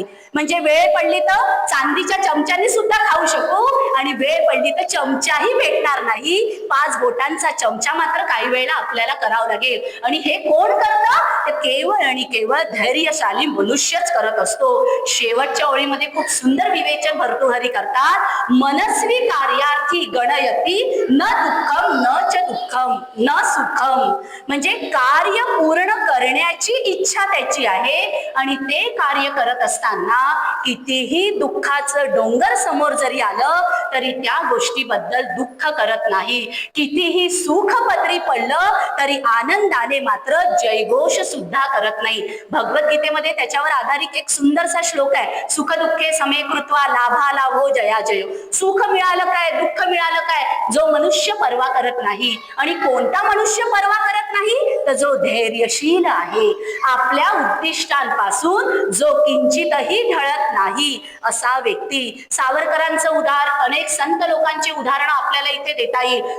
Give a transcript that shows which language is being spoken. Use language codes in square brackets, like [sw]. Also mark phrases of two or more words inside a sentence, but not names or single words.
[mr] म्हणजे वेळ पडली तर चांदीच्या चमच्याने सुद्धा खाऊ शकू आणि वेळ पडली तर चमचाही भेटणार नाही. 5 बोटांचा चमचा मात्र काही वेळेला आपल्याला करावं लागेल. आणि हे कोण करतं? ते केवळ आणि केवळ धैर्यशाली मनुष्यच करत असतो. शेवटच्या ओळीमध्ये खूप सुंदर विवेचन भर्तृहरी करतात. [sa] मनस्वी कार्यार्थी गणयती न दुःखम न च दुःखम न सुखम, [mr] म्हणजे कार्य पूर्ण करण्याची इच्छा त्याची आहे आणि ते कार्य करत असताना कितीही दुःखाचं डोंगर समोर जरी आलं तरी त्या गोष्टीबद्दल दुःख करत नाही. कितीही सुख पदरी पडलं तरी आनंदाने मात्र जयघोष सुद्धा करत नाही. भगवद्गीतेमध्ये त्याच्यावर आधारित एक सुंदरसा श्लोक आहे, [sa] सुख दुःखे समे कृत्वा लाभा लाभो जया जयो. [mr] सुख मिळालं काय, दुःख मिळालं काय, जो मनुष्य पर्वा करत नाही. आणि कोणता मनुष्य पर्वा करत नाही? तर जो धैर्यशील आहे, आपल्या उद्दिष्टांपासून जो किंचितही ढळत नाही असा व्यक्ती. सावरकरांचं उदाहरण, अनेक संत लोकांची उदाहरणं आपल्याला इथे देता येईल.